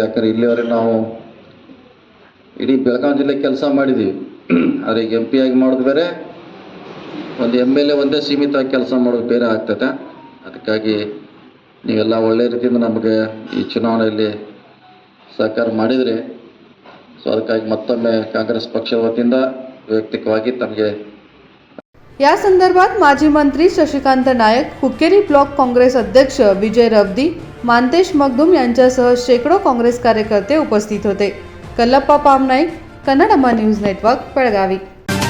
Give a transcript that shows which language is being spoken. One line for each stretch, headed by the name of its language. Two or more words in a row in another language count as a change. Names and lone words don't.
Kannada: ಯಾಕಂದರೆ ಇಲ್ಲಿವರೆಗೆ ನಾವು ಇಡೀ ಬೆಳಗಾವಿ ಜಿಲ್ಲೆಗೆ ಕೆಲಸ ಮಾಡಿದ್ದೀವಿ, ಆದರೆ ಈಗ MP ಆಗಿ ಮಾಡೋದು ಬೇರೆ, ಒಂದು MLA ಒಂದೇ ಸೀಮಿತವಾಗಿ ಕೆಲಸ ಮಾಡೋದು ಬೇರೆ ಆಗ್ತದೆ। ಅದಕ್ಕಾಗಿ ನೀವೆಲ್ಲ ಒಳ್ಳೆ ರೀತಿಯಿಂದ ನಮಗೆ ಈ ಚುನಾವಣೆಯಲ್ಲಿ ಸಹಕಾರ ಮಾಡಿದ್ರಿ। ಸೊ ಅದಕ್ಕಾಗಿ ಮತ್ತೊಮ್ಮೆ ಕಾಂಗ್ರೆಸ್ ಪಕ್ಷದ ವತಿಯಿಂದ ವೈಯಕ್ತಿಕವಾಗಿ ತಮಗೆ
Marathi: या संदर्भात माजी मंत्री शशिकांत नायक, हुक्केरी ब्लॉक काँग्रेस अध्यक्ष विजय रवदी, मानतेश मगदूम यांच्यासह शेकडो काँग्रेस कार्यकर्ते उपस्थित होते। कल्लप्पा पामनाईक, कन्नडम्मा न्यूज नेटवर्क, बेळगावी।